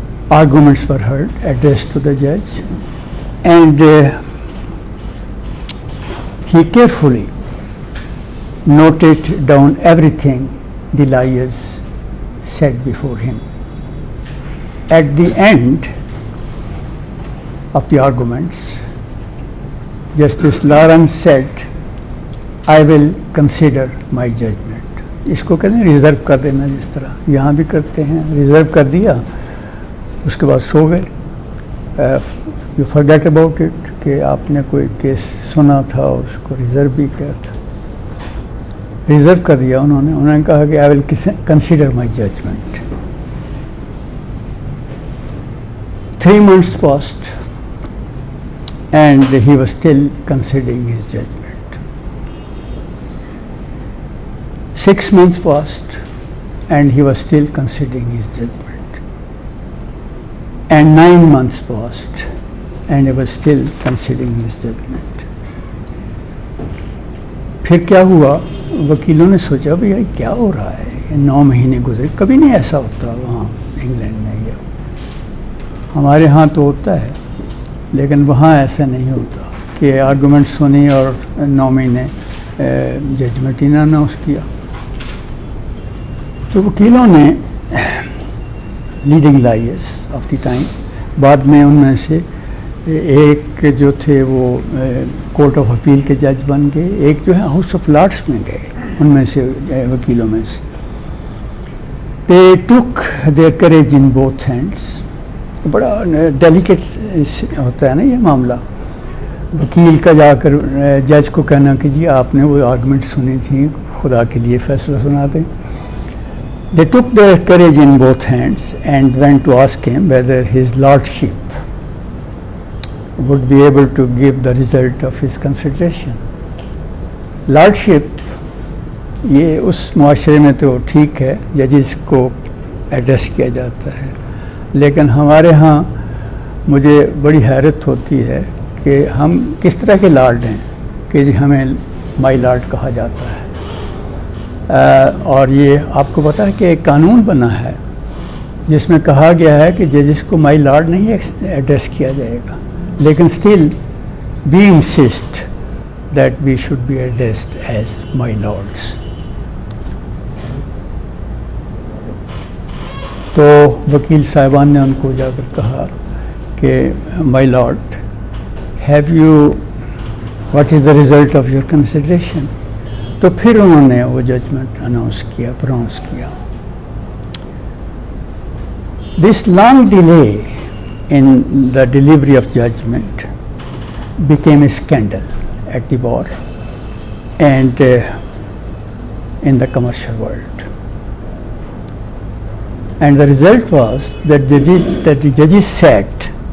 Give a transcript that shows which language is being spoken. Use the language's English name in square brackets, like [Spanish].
[English] Arguments were heard, addressed to the judge, and he carefully noted down everything the lawyers said before him. At the end of the arguments, Justice Lawrence said, I will consider my judgment. [Urdu] اس کو کہتے ہیں reserve کر دینا, جس طرح یہاں بھی کرتے ہیں, ریزرو کر دیا, اس کے بعد سو گئے. [English] you forget about it [Urdu] کہ آپ نے کوئی کیس سنا تھا اور اس کو ریزرو بھی کیا تھا. ریزرو کر دیا انہوں نے کہا کہ [English] I will consider my judgment. 3 months passed and he was still considering his judgment. 6 months passed and he was still considering his judgment. And 9 months passed and he was still considering his judgment. [Urdu] پھر کیا ہوا, وکیلوں نے سوچا بھئی کیا ہو رہا ہے, 9 مہینے گزرے, کبھی نہیں ایسا ہوتا وہاں انگلینڈ میں. یہ ہمارے ہاں تو ہوتا ہے, لیکن وہاں ایسا نہیں ہوتا کہ آرگومنٹ سنی اور 9 مہینے ججمنٹ ہی نہ اناؤنس کیا. تو وکیلوں نے, [English] leading lawyers of the time, [Urdu] بعد میں ان میں سے ایک جو تھے وہ کورٹ آف اپیل کے جج بن گئے, ایک جو ہے ہاؤس آف لارڈس میں گئے, ان میں سے وکیلوں میں سے. [English] They took their courage in both hands. [Urdu] بڑا ڈیلیکیٹ ہوتا ہے نا یہ معاملہ, وکیل کا جا کر جج کو کہنا کہ جی آپ نے وہ آرگومنٹ سنی تھی, خدا کے لیے فیصلہ سنا دیں. [English] They took their courage in both hands and went to ask him whether his lordship would be able to give the result of his consideration. [Urdu] Lordship یہ اس معاشرے میں تو ٹھیک ہے, ججز کو ایڈریس کیا جاتا ہے, لیکن ہمارے ہاں مجھے بڑی حیرت ہوتی ہے کہ ہم کس طرح کے لارڈ ہیں کہ جی ہمیں مائی لارڈ کہا جاتا ہے. اور یہ آپ کو پتہ ہے کہ ایک قانون بنا ہے جس میں کہا گیا ہے کہ ججز کو مائی لارڈ نہیں ایڈریس کیا جائے گا, لیکن [English] Still we insist that we should be addressed as my lords. [Urdu] تو وکیل صاحبان نے ان کو جا کر کہا کہ [English] My lord, have you, what is the result of your consideration. [Urdu] تو پھر انہوں نے وہ ججمنٹ پرونس کیا. [English] This long delay in the delivery of judgment became a scandal at the bar and in the commercial world. And the result was that the judges sat